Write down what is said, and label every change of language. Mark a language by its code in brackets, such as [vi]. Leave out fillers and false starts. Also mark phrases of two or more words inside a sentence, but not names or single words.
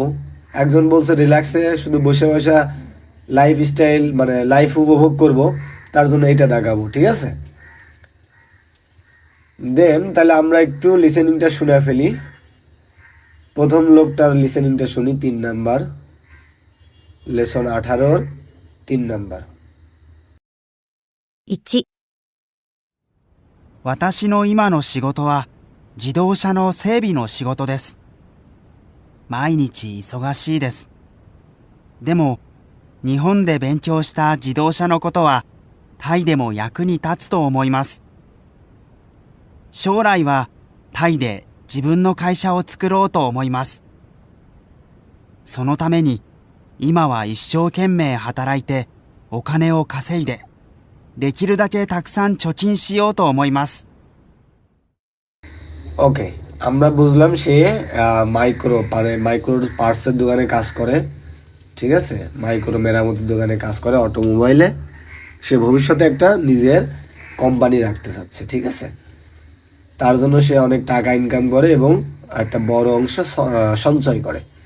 [bn] একজন বলছে রিল্যাক্সে শুধু বসে বসে লাইফস্টাইল মানে লাইফ উপভোগ করব, তার জন্য এটা দাগাবো, ঠিক আছে। দেন তাহলে আমরা একটু লিসেনিংটা শুনে ফেলি। প্রথম লোকটার লিসেনিংটা শুনি, 3 [en] number lesson [bn] 18 3 নাম্বার। [ja] 1、私の今の仕事は自動車の整備の仕事です。毎日忙しいです。でも、日本で勉強した自動車のことはタイでも役に立つと思います。将来はタイで自分の会社を作ろうと思います。そのために今は一生懸命働いてお金を稼いで、できるだけたくさん貯金しようと思います。 [bn] ওকে, আমরা বুঝলাম সে [en] micro parts [bn] দোকানে কাজ করে, ঠিক আছে, মাইক্রো মেরামতের দোকানে কাজ করে অটোমোবাইলে। সে ভবিষ্যতে একটা নিজের কোম্পানি রাখতে চাচ্ছে, ঠিক আছে। তার জন্য সে অনেক টাকা ইনকাম করে এবং একটা বড় অংশ সঞ্চয় করে।